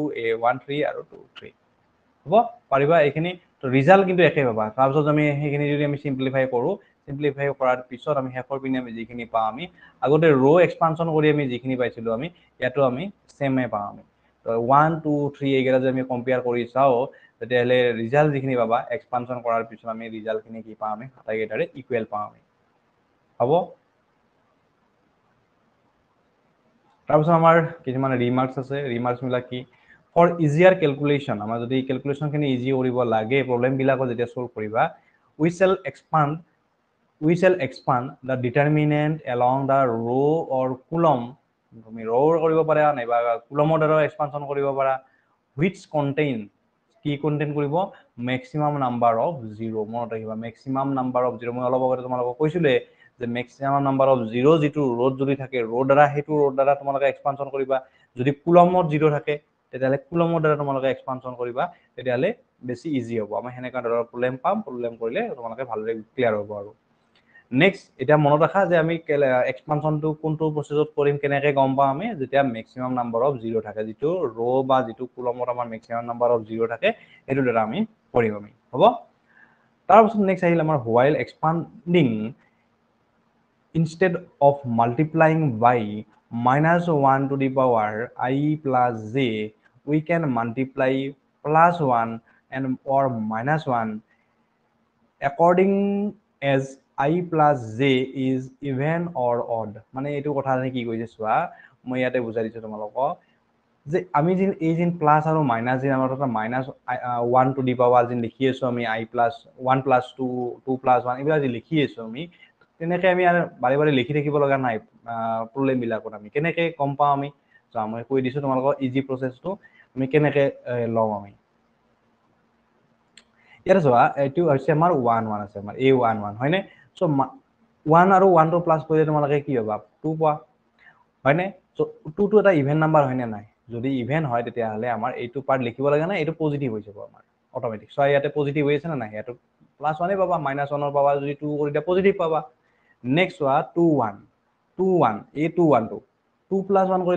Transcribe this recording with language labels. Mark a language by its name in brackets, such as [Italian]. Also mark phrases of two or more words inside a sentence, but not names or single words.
[Assamese] a13 আৰু 23 হ'ব পাৰিবা এইখিনি তো ৰিজাল্ট কিন্তু একে পাবা তাৰপিছত আমি সেইখিনি যদি আমি সিম্পলিফাই কৰো সিম্পলিফাই কৰাৰ পিছত আমি শেষৰ পিনে আমি যিখিনি পাম আমি আগতে ৰ এক্সপানশন কৰি আমি যিখিনি পাইছিলো আমি ইয়াতো আমি সেমে পাম আমি তো 1 2 3 এইগেলা যে আমি কম্পেয়াৰ কৰি চাও তেতিয়াহলে ৰিজাল্ট যিখিনি পাবা এক্সপানশন কৰাৰ পিছত আমি ৰিজাল্টখিনি কি পাম আমি আটাইকেইটাৰে ইকুৱেল পাম আমি হ'ব তাৰপিছত আমাৰ কিছুমান ৰিমাৰ্কস আছে ৰিমাৰ্কস মিলা কি [English] for easier calculation [Assamese] আমাৰ যদি ক্যালকুলেশনখিনি ইজি কৰিব লাগে প্ৰবলেম বিলাকো যেতিয়া সলভ কৰিবা [English] we shall expand the determinant along the row or column [Assamese] তুমি ৰ কৰিব পাৰা নাইবা কুলমৰ দ্বাৰা এক্সপানশন কৰিব পাৰা [English] which contain [Assamese] কি কন্টেইন কৰিব [English] maximum number of 0 [Assamese] মনত ৰাখিবা [English] maximum number of 0 [Assamese] মই অলপ আগতে তোমালোকক কৈছিলে যে [English] maximum number of 0 [Assamese] যেটো ৰোড যদি থাকে ৰোড দ্বাৰা হেতু ৰোড দ্বাৰা তোমালোকে এক্সপানশন কৰিবা যদি কুলমত 0 থাকে তেতিয়ালে কুলমৰ দ্বাৰা তোমালোকে এক্সপানশন কৰিবা তেতিয়ালে বেছি ইজি হ'ব আমি হেনেকা ধৰণৰ প্ৰবলেম পাম প্ৰবলেম কৰিলে তোমালোকে ভালদৰে ক্লিয়াৰ হ'ব আৰু নেক্সট এটা মনত ৰাখা যে আমি এক্সপানশনটো কোনটো প্ৰসেছত কৰিম কেনেকৈ গম পাম আমি যেতিয়া [English] maximum number of 0 [Assamese] থাকে যেটো ৰ বা যেটো কুলমত আমাৰ [English] maximum number of 0 [Assamese] থাকে এটো দ্বাৰা আমি কৰিম আমি হ'ব তাৰপিছত নেক্সট আহিল আমাৰ [English] while expanding instead of multiplying by -1 to the power I plus j we can multiply +1 and or -1 according as I plus j is even or odd [Assamese] মানে এটো কথা কি কৈছে চোৱা মই ইয়াতে বুজাই দিছো তোমালোকক যে আমি যে এই যে প্লাস আৰু মাইনাস যে আমাৰ এটা -1 [English] to the power [Assamese] যে লিখি আছো আমি [English] I plus 1 plus 2 2 plus 1 [Assamese] এইবিলাক যে লিখি আছো আমি তেনেকৈ আমি আৰু বাৰে বাৰে লিখি থাকিব লগা নাই প্ৰবলেম বিলাকত আমি কেনেকৈ গম পাম আমি সো আমি কৈ দিছো তোমালোকক ইজি প্ৰসেছটো আমি কেনেকৈ লওঁ আমি ইয়াতে চোৱা এইটো হৈছে আমাৰ 1 1 আছে আমাৰ a11 হয়নে সো 1 আৰু 1 টো প্লাস কৰিলে তোমালোকে কি হ'ব 2 পোৱা হয়নে সো 2 টো এটা [English] even number [Assamese] হয়নে নাই যদি ইভেন হয় তেতিয়াহলে আমাৰ এইটো পাৰ্ট লিখিব লাগে না এইটো পজিটিভ হৈ যাব আমাৰ অটোমেটিক সো ইয়াতে পজিটিভ হৈ আছে না নাই ইয়াতে প্লাস 1 পাবা মাইনাস 1 পাবা যদি 2 কৰি দিয়া পজিটিভ পাবা নেক্সট হোৱা 2 1 2 1 a21 টো 2 plus 1 কৰিলে